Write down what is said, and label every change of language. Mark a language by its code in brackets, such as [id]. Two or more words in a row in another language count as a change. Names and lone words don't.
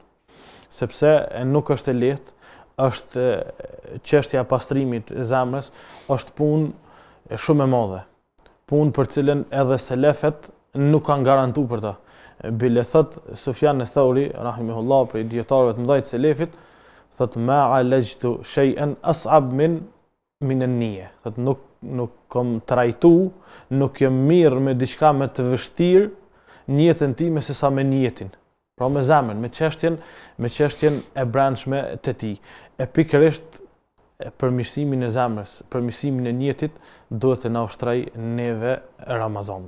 [sq] Sepse nuk është e lehtë, është çështja e pastrimit e zemrës, është punë shumë e madhe. punë për cilën edhe selefet nuk kanë garantu për ta. Bile thot Sufjan al-Thauri, rahimahullah, për dietarëve të mëdhtë selefit, thot [ar] ما عالجت شيئا أصعب من النية. [sq] Thot nuk kam trajtu, nuk jam mirë me diçka më të vështirë në jetën time se sa me niyetin. Pra me zemrën, me çështjen e brendshme të tij. E pikërisht përmirësimin e zemrës, përmirësimin e niyetit duhet të na ushtroj neve Ramazani.